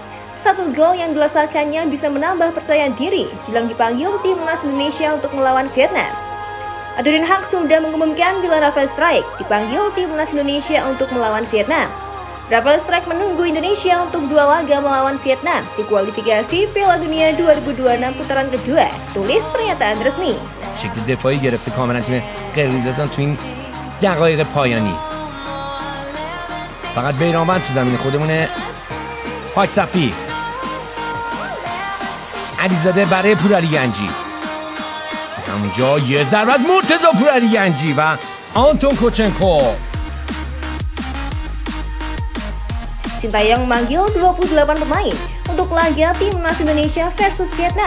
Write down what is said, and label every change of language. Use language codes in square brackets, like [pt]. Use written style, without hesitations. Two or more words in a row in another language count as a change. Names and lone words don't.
[id] satu gol yang dilasakannya bisa menambah percaya diri jelang dipanggil timnas Indonesia untuk melawan Vietnam. Ando Den Haag sudah mengumumkan bila Rafael Strijk dipanggil timnas Indonesia untuk melawan Vietnam. Rafael Strijk menunggu Indonesia untuk dua laga melawan Vietnam di kualifikasi Piala Dunia 2026 putaran kedua, tulis pernyataan resmi. [fa] شکل دفاعی گرفته کاملا تیم قرقیزستان تو این دقایق پایانی. فقط بیرانوند تو زمین خودمونه. حاج صفی، علیزاده برای پورعلی گنجی. از اونجا یه ضربت مرتضی پورعلی گنجی و آنتون کوچنکو. [id] Sintayong memanggil 28 pemain untuk laga timnas Indonesia versus Vietnam.